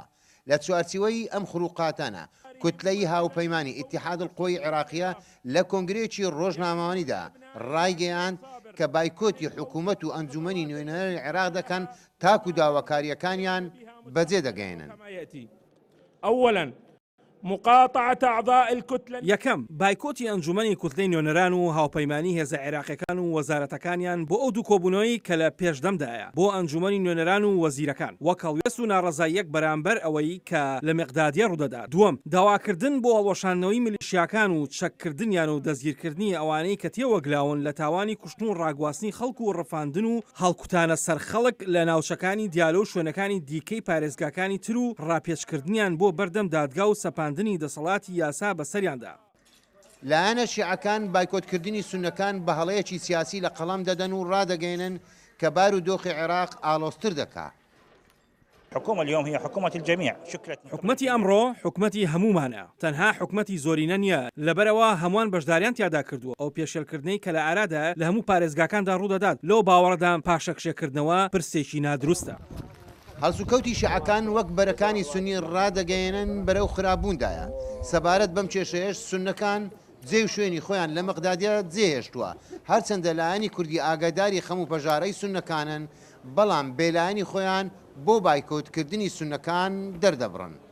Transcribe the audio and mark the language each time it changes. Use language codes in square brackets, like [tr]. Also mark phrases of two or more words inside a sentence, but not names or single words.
[ckb] لە چوارچوەی ئەم خروقاتانە کوتلەی هاوپەیمانی ئیتیحاد القۆی عێراقیە لە کۆنگرێکی ڕۆژنامەوانیدا ڕایگەیاند کە بایکۆتی حکوومەت و ئەنجومەنی نوێنەری عێراق دەکەن تاکو داواکاریەکانیان بەجێ دەگەێنن. [ar] أولاً مقاطعة أعضاء الكتلة [ckb] یەکەم بایکۆتی ئەنجومەنی کوتلەی نوێنەران و هاوپەیمانی هێزە عێراقیەکان و وەزارەتەکانیان بۆ ئەو دوو کۆبوونەوەی کە لە پێشدەمدایە بۆ ئەنجومەنی نوێنەران و وەزیرەکان وەکەڵوێست و ناڕەزاییەک بەرامبەر ئەوەی کە لە مقدادیە ڕوودەدا. دووەم داواکردن بۆ هەڵوەشاندنەوەی میلیشیاکان و چەککردنیان و دەستگیرکردنی ئەوانەی کە تێوەگلاون لە تاوانی کوشتن و ڕاگواستنی خەڵک و ڕەفاندن و هەڵکوتانە سەرخەڵک لە ناوچەکانی دیالۆ و شوێنەکانی دیکەی پارێزگاکانی تر و ڕاپێچکردنیان بۆ بەردەم دادگا و سەپاندنی دەسەڵاتی یاسا بەسەریاندا. لایەنە شیعەکان بایکۆتکردنی سونەکان بە هەڵەیەکی سیاسی لە قەڵام دەدەن و ڕادەگەێنن کە بار و دۆخی عێراق ئالۆزتر دەکات. [ar] الحكومة اليوم هي حكومة الجميع شكلت [ckb] حکومەتی ئەمڕۆ حکومەتی هەمومانە تەنها حکومەتی زۆرینە نییە لەبەرەوە هەمووان بەشداریان تیادا کردووە ئەو پێشێلکردنەی کە لە ئارادا لە هەموو پارێزگاکاندا ڕوودەدات لەو باوەڕدان پاشەکشێکردنەوە پرسێکی نادروستە. هەڵسوکەوتی شیعەکان وەک بەرەکانی سونی ڕادەگەێنن بەرەو خرابووندایە سەبارەت بەم کێشەیەش سونەکان جێ و شوێنی خۆیان لە مقدادیە جێهێشتووە هەرچەندە لایەنی کوردی ئاگاداری خەموو پەژارەی سونەکانن بەڵام بێلایەنی خۆیان بۆ بایکۆتکردنی سونەکان دەردەبڕن.